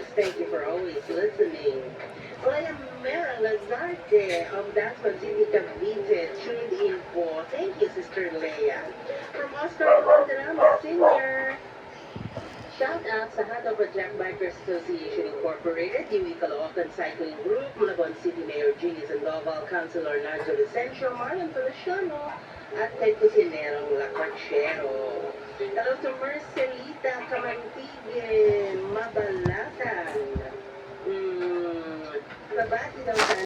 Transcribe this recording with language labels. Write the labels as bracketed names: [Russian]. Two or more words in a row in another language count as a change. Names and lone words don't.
[English] Thank you for always listening. Leia Mera Lazarte of Dasma City, Cavite, tuned in po. Thank you, Sister Leia. From Oscar Valderrama Sr., shout out sa Hat of a Jack Bikers Association Incorporated, Yui Caloocan Cycling Group, Malabon City Mayor Gilles Sandoval, Councilor Nigel Vicencio, Marlon Feliciano, at kay Cusinerong Lacachero. Hello to Marcelita Camantiguen, Mabalatan. [Filipino] Nabati daw